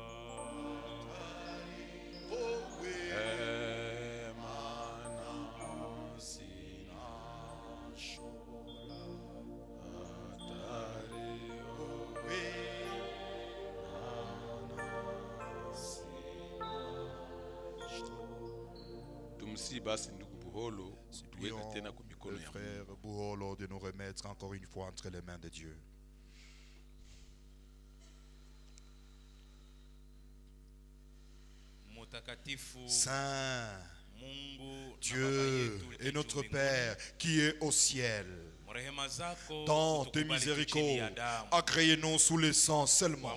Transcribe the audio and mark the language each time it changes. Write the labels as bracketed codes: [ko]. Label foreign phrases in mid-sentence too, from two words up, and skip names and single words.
[rw] Mana sina shobora. Atari owe. [sw] Tumsi basi ndugu Buholo tuweke tena kwa mikono [fr] le [sw] ya [fr] frère Buholo de nous remettre encore une fois entre les mains de Dieu. Saint Dieu et notre Père qui est au ciel, dans tes miséricordes, agréez-nous sous le sang seulement.